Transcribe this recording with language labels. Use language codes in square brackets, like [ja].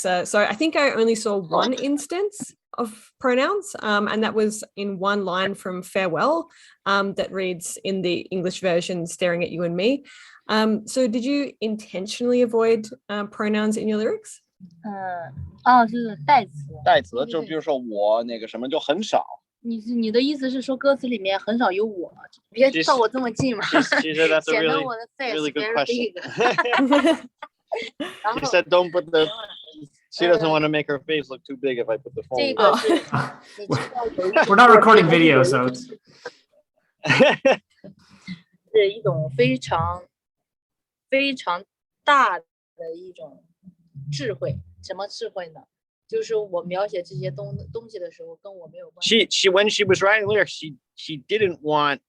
[en] So I think I only saw one instance of pronouns, and that was in one line from Farewell that reads in the English version, staring at you and me. So did you intentionally avoid pronouns in your lyrics? [zh] 是代词。代词就比如说我那个什么就很少。你的意思是说歌词里面很少有我，别照我这么近嘛，显得我的 [en] face really good very big. She said, "Don't put the." She doesn't want to make her face look too big if I put the phone. [zh] 这个是 [en] We're not recording video, so it's [zh] 是一种非常大的一种智慧。什么智慧呢？就是我描写这些东西的时候，跟我没有关系。 [en] She when she was writing lyrics, she didn't want.